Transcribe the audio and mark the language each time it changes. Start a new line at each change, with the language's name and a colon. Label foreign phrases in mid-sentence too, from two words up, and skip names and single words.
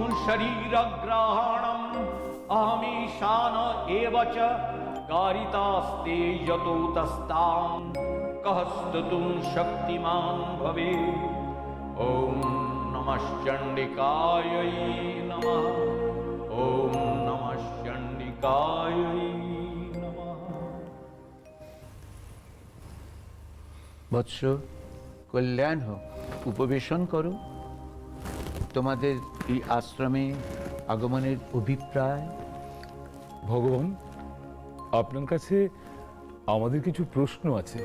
Sanskrit: शरीरग्रहणम् अहमीशान एव च कारितास्ते यतो तस्तां कः स्तुतुं शक्तिमान् भवेत् ॐ नमः चण्डिकायै नमः ॐ नमः चण्डिकायै नमः।
Bangla: বৎস, কল্যাণ হোক, উপবেশন করো। তোমাদের এই আশ্রমে আগমনের অভিপ্রায়? ভগবান, আপনার কাছে আমাদের কিছু প্রশ্ন আছে।